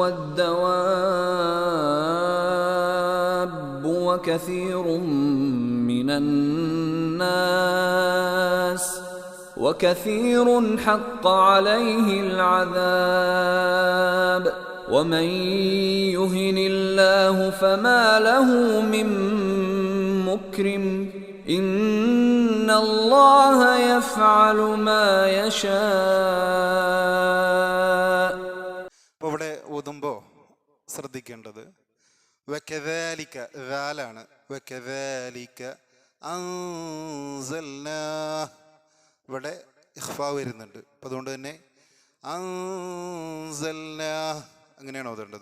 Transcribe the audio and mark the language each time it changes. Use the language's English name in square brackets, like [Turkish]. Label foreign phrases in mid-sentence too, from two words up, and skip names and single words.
[Arabic] والدواب وكثير من الناس وكثير حق عليه العذاب ومن يهن الله فما له من مكرم إن الله يفعل ما يشاء. [Malayalam] അപ്പോൾ ഇവിടെ ഓതുമ്പോൾ ശ്രദ്ധിക്കേണ്ടത് വകദാലിക ദാലാണ്. [Arabic] وكذلك أنزلناه [Malayalam] ഇവിടെ ഇഖ്ഫാ വരുന്നുണ്ട്. അപ്പം അതുകൊണ്ട് തന്നെ അൻസൽനാഹ് അങ്ങനെയാണ് ഓതേണ്ടത്.